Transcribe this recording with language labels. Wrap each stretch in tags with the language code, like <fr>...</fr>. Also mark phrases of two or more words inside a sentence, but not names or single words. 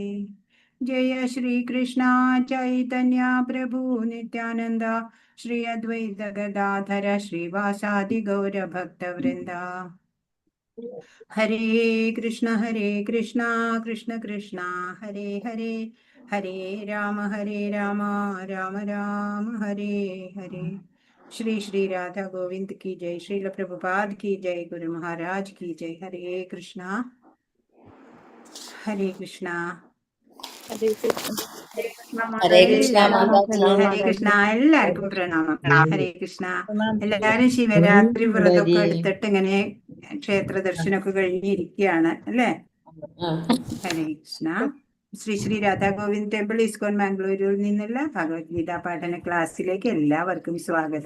<sa>ജയ ശ്രീകൃഷ്ണ ചൈതന്യ പ്രഭു നിത്യാനന്ദ ശ്രീ അദ്വൈത ഗദാധര ശ്രീവാസാദി ഗൗരഭക്തവൃന്ദ. ഹരേ കൃഷ്ണ കൃഷ്ണ കൃഷ്ണ ഹരേ ഹരേ. ഹരേ രാമ രാമ രാമ ഹരേ ഹരേ.</sa> <hi>ശ്രീ ശ്രീ രാധാ ഗോവിന്ദ് की जय. श्रील प्रभुपाद की जय. गुरु महाराज की जय. हरे कृष्णा हरे कृष्णा</hi> <ml>ഹരേ കൃഷ്ണ. ഹരേ കൃഷ്ണ മാതാജി. ഹരേ കൃഷ്ണ. എല്ലാവർക്കും പ്രണാമം. ഹരേ കൃഷ്ണ. എല്ലാരും ശിവരാത്രി വ്രതമൊക്കെ എടുത്തിട്ട് ഇങ്ങനെ ക്ഷേത്ര ദർശനമൊക്കെ കഴിഞ്ഞിരിക്കുകയാണ് അല്ലേ? ഹരേ കൃഷ്ണ. ശ്രീ ശ്രീ രാധാ ഗോവിന്ദ് ടെമ്പിൾ ഇസ്കോൺ മാംഗ്ലൂരിൽ നിന്നുള്ള ഭഗവത്ഗീത പഠന ക്ലാസ്സിലേക്ക് എല്ലാവർക്കും സ്വാഗതം.</ml>